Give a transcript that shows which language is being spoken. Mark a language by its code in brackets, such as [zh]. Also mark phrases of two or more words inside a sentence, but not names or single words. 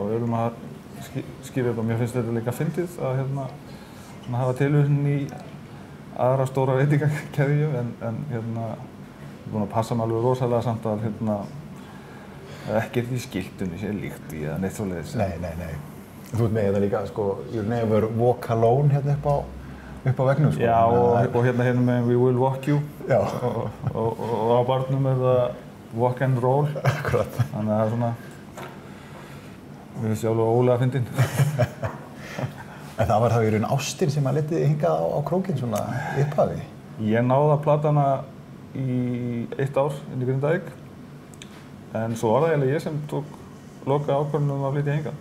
[is] Við erum að skýra þetta og mér finnst þetta líka fyndið að hafa tilvísun í aðra stóra veitingakeðju en ég er búinn að passa mig alveg rosalega samt að ekkert í skiltunni sé líkt í eða neitt svoleiðis. Nei. Þú ert með þetta líka, sko, [en] You'll never walk alone [is] hérna upp á veggnum, sko. Já, og hérna með [en] We will walk you. [is] Já. Og á barnum er það [en] walk and roll. [is] Akkurat. Þannig að það við finnst ég alveg ólega fyndin. En það var þá í raun ástin sem að leti hingað á krókinn svona í upphafi? Ég náði að plata hana í 1 ár inn í Grindavík. En svo var það eiginlega ég sem tók loka ákvörðun að flytja hingað.